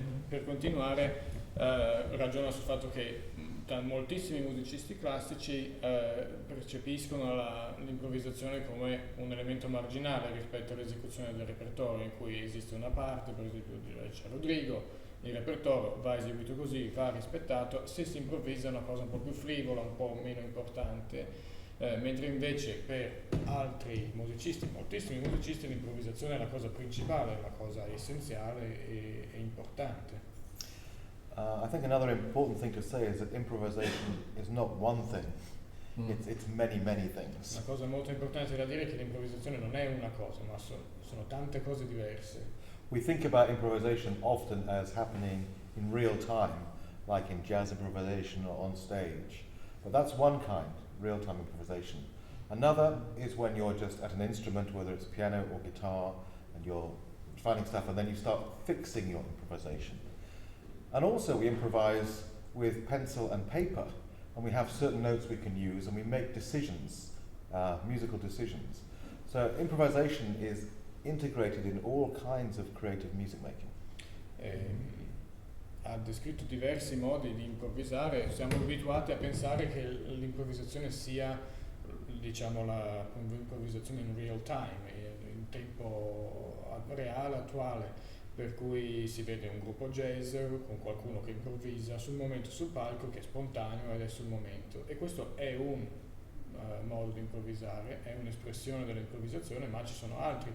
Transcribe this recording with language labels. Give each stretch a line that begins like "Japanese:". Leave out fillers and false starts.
Italian: Per continuare, ragiona sul fatto che moltissimi musicisti classici percepiscono l'improvvisazione come un elemento marginale rispetto all'esecuzione del repertorio, in cui esiste una parte, per esempio c'è Rodrigo, il repertorio va eseguito così, va rispettato. Se si improvvisa è una cosa un po' più frivola, un po' meno importante, mentre invece per altri musicisti, moltissimi musicisti, l'improvvisazione è la cosa principale, è la cosa essenziale e importante.
English: I think another important thing to say is that improvisation is not one thing. It's many things.
Italian: Una cosa molto importante da dire è che l'improvvisazione non è una cosa, ma sono tante cose diverse.
English: We think about improvisation often as happening in real time, like in jazz improvisation or on stage. But that's one kind, real-time improvisation. Another is when you're just at an instrument, whether it's piano or guitar, and you're finding stuff, and then you start fixing your improvisation. And also we improvise with pencil and paper, and we have certain notes we can use, and we make decisions, musical decisions. So improvisation is integrated in all kinds of creative music making.
Italian: Ha descritto diversi modi di improvvisare. Siamo abituati a pensare che l'improvvisazione sia, diciamo, l'improvvisazione in
English: real time,
Italian: in tempo reale, attuale, per cui si vede un gruppo jazz con qualcuno che improvvisa sul momento sul palco, che è spontaneo ed è sul momento, e questo è un modo di improvvisare, è un'espressione dell'improvvisazione, ma ci sono altri.